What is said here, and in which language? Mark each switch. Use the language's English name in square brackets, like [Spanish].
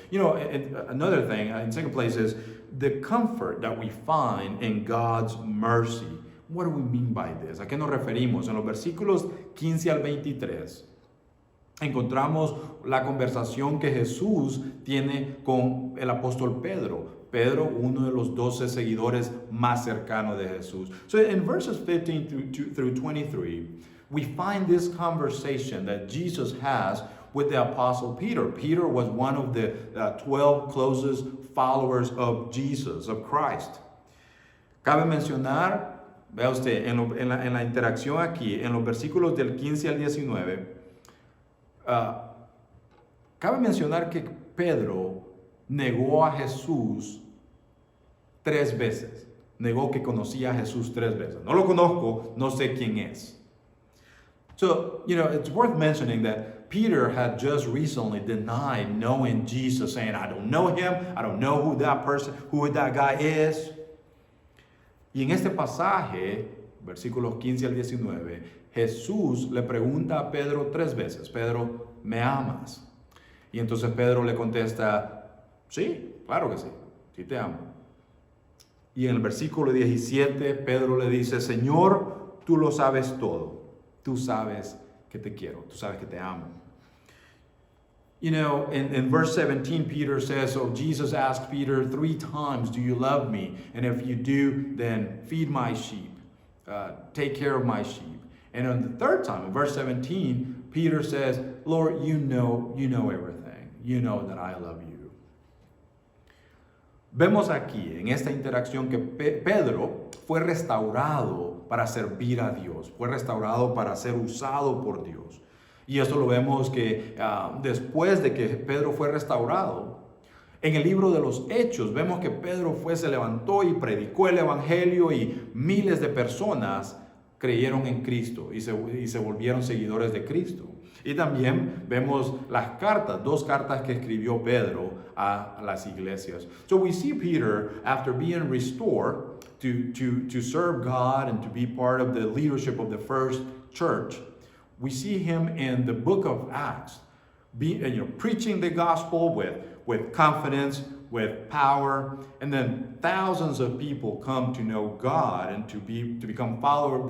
[English] You know, another thing, in second place, is the comfort that we find in God's mercy. What do we mean by this? [Spanish] ¿A qué nos referimos? En los versículos 15 al 23, encontramos la conversación que Jesús tiene con el apóstol Pedro. Pedro, uno de los 12 seguidores más cercanos de Jesús. [English] So in verses 15 through 23, we find this conversation that Jesus has with the apostle Peter. Peter was one of the 12 closest followers of Jesus, of Christ. [Spanish] Cabe mencionar, vea usted, en la interacción aquí, en los versículos del 15 al 19, cabe mencionar que Pedro negó a Jesús 3 veces. Negó que conocía a Jesús 3 veces. No lo conozco, no sé quién es. [English] So, you know, it's worth mentioning that Peter had just recently denied knowing Jesus, saying, I don't know him, I don't know who that guy is. [Spanish] Y en este pasaje, versículos 15 al 19, Jesús le pregunta a Pedro 3 veces, Pedro, ¿me amas? Y entonces Pedro le contesta, sí, claro que sí, sí te amo. Y en el versículo 17, Pedro le dice, Señor, tú lo sabes todo. Tú sabes que te quiero. Tú sabes que te amo. [English] You know, in verse 17, Peter says, so Jesus asked Peter 3 times, do you love me? And if you do, then feed my sheep. Take care of my sheep. And on the 3rd time, in verse 17, Peter says, Lord, you know everything. You know that I love you. [Spanish] Vemos aquí, en esta interacción, que Pedro fue restaurado para servir a Dios, fue restaurado para ser usado por Dios. Y esto lo vemos que después de que Pedro fue restaurado, en el libro de los Hechos, vemos que Pedro se levantó y predicó el Evangelio y miles de personas creyeron en Cristo y se volvieron seguidores de Cristo. Y también vemos las cartas, 2 cartas que escribió Pedro a las iglesias. [English] So we see Peter, after being restored to serve God and to be part of the leadership of the first church, we see him in the book of Acts, preaching the gospel with confidence, with power, and then thousands of people come to know God and to become followers.